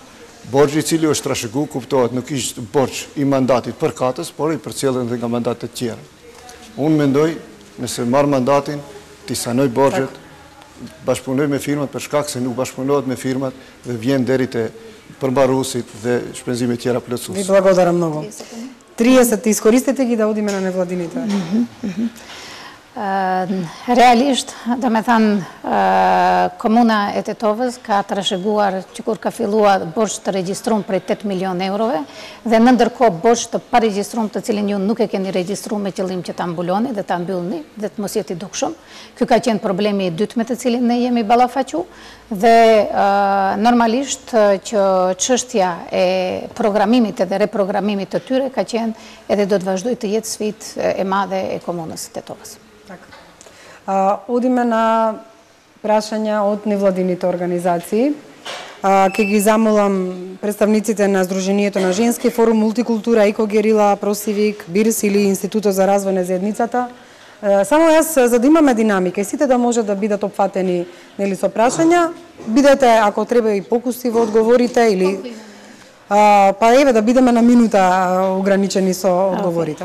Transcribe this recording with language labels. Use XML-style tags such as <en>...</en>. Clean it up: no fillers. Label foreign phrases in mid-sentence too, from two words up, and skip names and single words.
<sq>Borxhi i cili është trashëgu, kuptohet, nuk ishte borxh i mandatit për katës, por i përcjellën dhe nga mandatet tjera. Unë mendoj, nëse marr mandatin, t'i sanoj borxhet, bashkëpunoj me firmat për shkak se nuk bashkëpunohet me firmat dhe vjen deri te përmbaruesit dhe shpenzimet tjera plotësuese.</sq> <mk>Ви благодарам много. 30 искористете ги да одиме на невладините.</mk> <sq>Realisht, do me thanë, komuna e Tetovës ka trashëguar që kur ka filluar borxh të regjistrum prej 8 milion eurove dhe në ndërkohë borxh të paregjistrum të cilin ju nuk e keni regjistru me qëllim që ta mbuloni dhe ta mbyllni dhe të mos jeti dukshëm. Ky ka qenë problemi i dytë me të cilin ne jemi ballafaqu dhe normalisht që çështja e programimit dhe reprogramimit të tyre ka qenë edhe do të vazhdojë të jetë sfidë e madhe e komunës së Tetovës.</sq> <mk>Одиме на прашања од невладините организации. Ке ги замолам представниците на Сдруженијето на Женски форум, Мултикултура, Еко Герила, Просивик, БИРС или Институтот за развој на заедницата. Само јас, за да имаме динамика и сите да можат да бидат опфатени со прашања, бидете, ако треба и покусиво одговорите или па еве да бидеме на минута ограничени со одговорите.</mk>